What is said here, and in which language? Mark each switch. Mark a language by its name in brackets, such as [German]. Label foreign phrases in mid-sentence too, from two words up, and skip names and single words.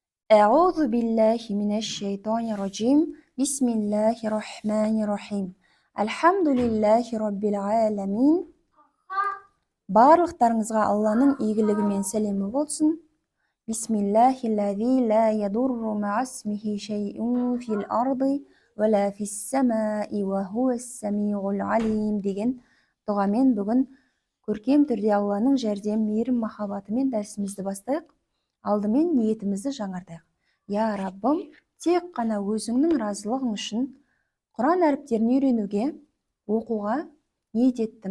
[Arabic] أعوذ بالله من الشيطان الرجيم بسم الله الرحمن الرحيم. الحمد لله رب العالمين. [Kazakh] Барлықтарыңызға Алланың игілігімен сәлемі болсын. [Arabic] بسم الله الذي لا يضر مع اسمه شيء في الأرض ولا في السماء وهو السميع العليم [Kazakh] деген дұғамен бүгін көркем түрде Алланың жәрдем, мейірім, махаббатымен дәрісімізді бастайық. Алдымен ниетімізді жаңартайық. Я Раббым, тек қана өзіңнің разылығың үшін Құран әріптерін үйренуге, оқуға ниет еттім.